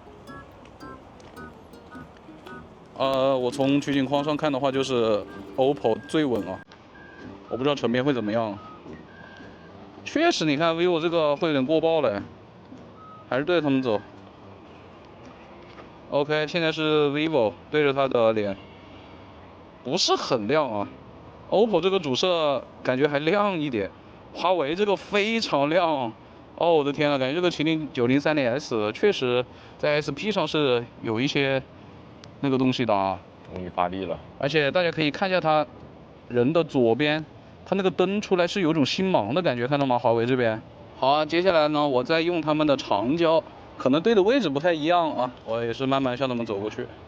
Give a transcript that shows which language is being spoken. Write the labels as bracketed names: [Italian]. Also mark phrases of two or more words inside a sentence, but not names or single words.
[Chinese] 我从取景框上看的话，就是 OPPO 最稳啊。我不知道成片会怎麼樣。確實，你看 vivo 這個會有點過爆了，還是對着他們走。OK， 現在是 vivo 對着它的臉，不是很亮啊。OPPO 這個主攝感覺還亮一點，華為這個非常亮。哦，我的天啊，感覺這個麒麟90 30S 確實在 SP 上是有一些那個東西的啊。終於發力了，而且大家可以看一下它人的左邊，它那個燈出來是有種星芒的感覺，看到嗎？華為這邊。好啊，接下來呢，我再用他們的長焦，可能對的位置不太一樣啊，我也是慢慢向他們走過去。